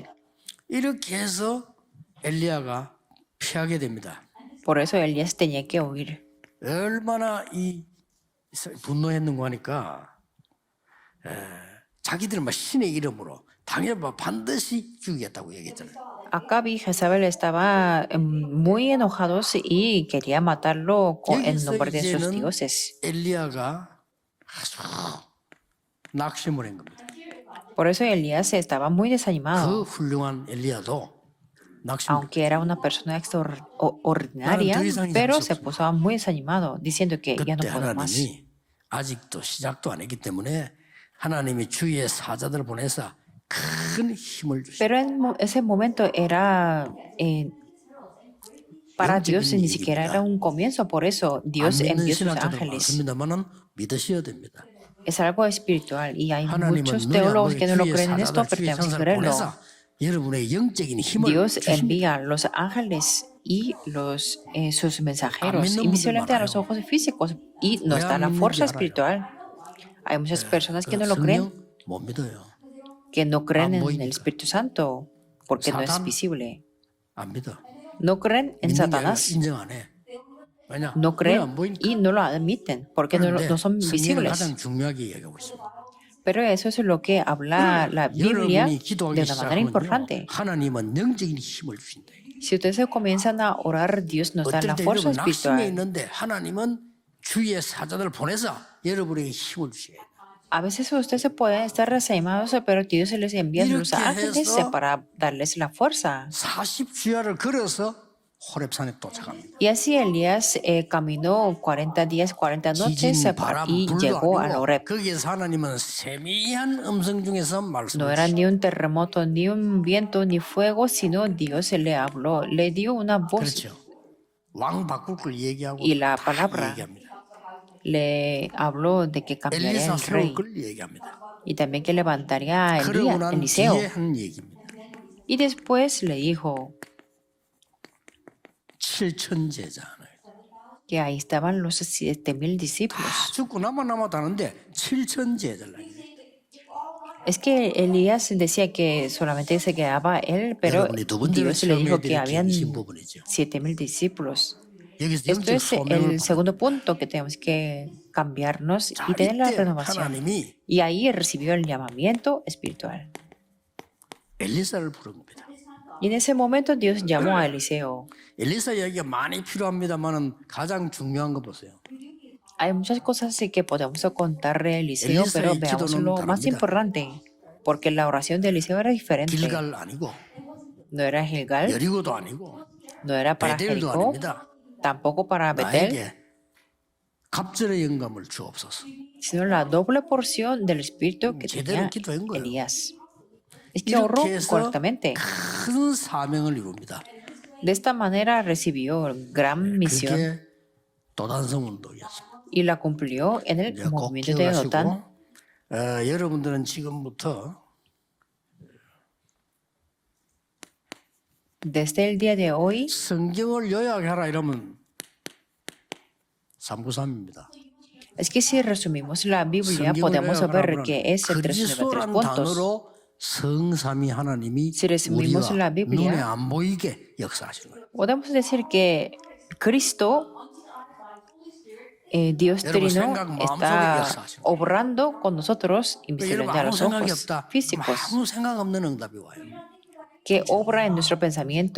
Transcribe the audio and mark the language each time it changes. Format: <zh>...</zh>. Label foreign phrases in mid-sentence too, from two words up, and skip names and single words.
<ko>이렇게 해서 엘리야가 피하게 됩니다.</ko> <es>Por eso Elías tenía que huir.</es> <ko>얼마나 이 분노했는가 하니까 자기들 막 신의 이름으로 당연히 반드시 죽이겠다고 얘기했잖아요.</ko> <es>Acab y Jezabel estaban muy enojados y quería matarlo en</es> <ko>여기서</ko> <es>nombre de sus</es> <ko>이제는</ko> <es>dioses.</es> <ko>엘리야가 아주 낙심을 한 겁니다.</ko> <es>Por eso Elías estaba muy</es> <ko>그</ko> <es>desanimado.</es> <ko>훌륭한 엘리야도 낙심.</ko> <es>Aunque era una persona extraordinaria, pero se puso muy desanimado, diciendo que ya no</es> <ko>그때</ko> <es>puedo más.</es> <ko>하나님이 아직도 시작도 안 했기 때문에 하나님이 주의 사자들을 보내서 큰 힘을 주시고</ko> <es>Pero en ese momento era para Dios ni siquiera era un comienzo, por eso</es> <ko>안</ko> <es>Dios</es> <ko>믿는</ko> <es>envió sus</es> <ko>신학자들</ko> <es>ángeles.</es> <ko>많습니다만은 믿으셔야 됩니다.</ko> <es>Es algo espiritual y hay</es> <ko>하나님은</ko> <es>muchos</es> <ko>눈에 안</ko> <es>teólogos</es> <ko>보이는</ko> <es>que no lo</es> <ko>주의</ko> <es>creen en esto,</es> <ko>사자들</ko> <es>pero</es> <ko>주의</ko> <es>tenemos que</es> <ko>천사를</ko> <es>creerlo.</es> <ko>보내서 여러분의 영적인 힘을</ko> <es>Dios</es> <ko>주십니다.</ko> <es>envía los ángeles y sus mensajeros</es> <ko>믿는</ko> <es>invisiblemente a</es> <ko>분들</ko> <es>los ojos físicos y nos</es> <ko>왜</ko> <es>da</es> <ko>안</ko> <es>la</es> <ko>믿는지</ko> <es>fuerza</es> <ko>알아요.</ko> <es>espiritual. Hay muchas personas que no lo creen,</es> <ko>성령 못 믿어요.</ko> <es>que no creen en</es> <ko>보이니까.</ko> <es>el Espíritu Santo porque no es</es> <ko>사단.</ko> <es>visible.</es> <ko>안 믿어.</ko> <es>No creen en</es> <ko>믿는 게 아니라</ko> <es>Satanás,</es> <ko>인정 안 해. 왜냐?</ko> <es>no</es> <ko>눈에</ko> <es>creen</es> <ko>안 보이니까.</ko> <es>y no lo admiten porque</es> <ko>그런데</ko> <es>no son</es> <ko>성경은</ko> <es>visibles.</es> <ko>가장 중요하게 얘기하고 있습니다.</ko> <es>Pero eso es lo que habla la Biblia</es> <ko>여러분이</ko> <es>de</es> <ko>기도하기</ko> <es>una manera</es> <ko>시작하면요.</ko> <es>importante.</es> <ko>하나님은 영적인 힘을 주신다.</ko> <es>Si ustedes comienzan a orar, Dios nos da</es> <ko>어떨</ko> <es>la</es> <ko>때</ko> <es>fuerza</es> <ko>여러분 낙심에</ko> <es>espiritual.</es> <ko>있는데 하나님은 주의 사자들을 보내서 여러분에게 힘을 주셔야 돼요.</ko> <es>A veces ustedes se pueden estar desanimados, pero Dios les envía los</es> <ko>이렇게</ko> <es>ángeles</es> <ko>해서</ko> <es>para darles la fuerza.</es> <ko>40주야를 걸어서 호렙산에 도착합니다.</ko> <es>Y así Elías caminó 40 días, 40 noches</es> <ko>지진, 바람,</ko> <es>y</es> <ko>불도</ko> <es>llegó al</es> <ko>아니고</ko> <es>Horeb.</es> <ko>거기에서 하나님은 세미한 음성 중에서</ko> <es>No era</es> <ko>말씀하시고</ko> <es>ni un terremoto, ni un viento, ni fuego, sino Dios le habló, le dio una voz</es> <ko>그렇죠. 왕 바꿀 걸 얘기하고</ko> <es>y la</es> <ko>다</ko> <es>palabra.</es> <ko>얘기합니다.</ko> <es>Le habló de que cambiaría</es> <ko>엘리사</ko> <es>el</es> <ko>세울</ko> <es>rey</es> <ko>걸 얘기합니다.</ko> <es>y también que levantaría a</es> <ko>그러고 난</ko> <es>Eliseo.</es> <ko>뒤에 한 얘기입니다.</ko> <es>Y después le dijo</es> <ko>7천 제자</ko> <es>que ahí estaban los 7,000 discípulos.</es> <ko>다 죽고 남았다는데 7천 제자를</ko> <es>Es que Elías decía que solamente se quedaba él, pero</es> <ko>여러분이 두 번째로</ko> <es>Dios le dijo que</es> <ko>체험해드릴</ko> <es>habían</es> <ko>계신 부분이죠.</ko> <es>7,000 discípulos.</es> <ko>여기서</ko> <es>Esto</es> <ko>영적</ko> <es>es</es> <ko>소명을</ko> <es>el segundo punto que tenemos que cambiarnos</es> <ko>자,</ko> <es>y tener la</es> <ko>이때</ko> <es>renovación.</es> <ko>하나님이</ko> <es>Y ahí recibió el llamamiento espiritual.</es> <ko>엘리사를 부른 겁니다.</ko> <es>Y en ese momento Dios llamó a Eliseo.</es> <ko>엘리사 이야기가 많이 필요합니다만은 가장 중요한 거 보세요.</ko> <es>Hay muchas cosas que podemos contar de Eliseo, Eliseo pero y veamos</es> <ko>기도는</ko> <es>lo más</es> <ko>다릅니다.</ko> <es>importante, porque la oración de Eliseo era diferente.</es> <ko>길갈 아니고</ko> <es>No era Gilgal,</es> <ko>여리고도 아니고</ko> <es>no era para</es> <ko>베델도</ko> <es>Jericó,</es> <ko>아닙니다.</ko> <es>tampoco para Betel,</es> <ko>나에게 갑절의 영감을 주옵소서.</ko> <es>sino la doble porción del espíritu que</es> <ko>제대로</ko> <es>tenía</es> <ko>기도한 거예요.</ko> <es>Elías. Es que oró</es> <ko>이렇게 해서</ko> <es>correctamente.</es> <ko>큰 사명을 이룹니다.</ko> <es>De esta manera recibió gran misión</es> <ko>그게 도단성 운동이었습니다.</ko> <es>y la cumplió en el</es> <ko>이제 꼭</ko> <es>movimiento de Dotán.</es> <ko>기억하시고 여러분들은 지금부터</ko> <es>Desde el día de hoy,</es> <ko>성경을 요약하라 이러면 393입니다.</ko> <es>es que si resumimos la Biblia,</es> <ko>성경을</ko> <es>podemos ver</es> <ko>요약하라면</ko> <es>que es el 393</es> <ko>그리스도란</ko> <es>puntos.</es> <ko>단어로 성삼위 하나님이</ko> <es>Si resumimos</es> <ko>우리와</ko> <es>la Biblia,</es> <ko>눈에 안 보이게 역사하시는 거예요.</ko> <es>podemos decir que Cristo, Dios</es> <ko>여러분</ko> <es>Trino,</es> <ko>생각 마음속에</ko> <es>está</es> <ko>역사하시는 거예요.</ko> <es>obrando con nosotros</es> <ko>여러분</ko> <es>invisiblemente a</es> <ko>아무</ko> <es>los</es> <ko>생각이</ko> <es>ojos</es> <ko>없다.</ko> <es>físicos,</es> <ko>아무 생각 없는 응답이 와요.</ko> <es>que obra en nuestro pensamiento</es>